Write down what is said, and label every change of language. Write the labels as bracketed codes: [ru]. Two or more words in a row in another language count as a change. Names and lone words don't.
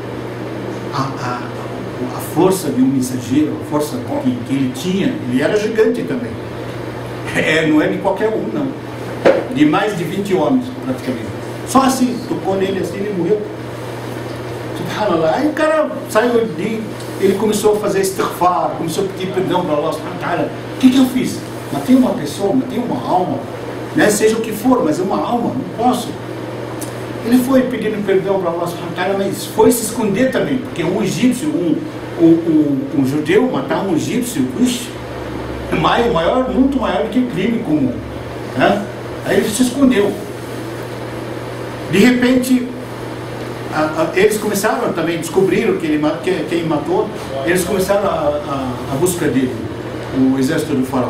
[pt] A força de um mensageiro, a força que ele tinha, ele era gigante também. Não é de qualquer um, não. De mais de 20 homens, praticamente. Só assim, tocou nele assim, ele morreu. Subhanallah. Aí o cara saiu ele começou a fazer istighfar, começou a pedir perdão para [ar] الله سبحانه وتعالى. [pt] O que eu fiz? Matei uma pessoa, matei uma alma, né? Seja o que for, mas é uma alma, não posso. Ele foi pedindo perdão para [ar] الله سبحانه وتعالى, [pt] mas foi se esconder também, porque um egípcio, um judeu matar um egípcio, muito maior do que crime comum, né? Aí ele se escondeu. De repente, eles começaram também, descobriram que quem matou, eles começaram a busca dele, o exército do faraó.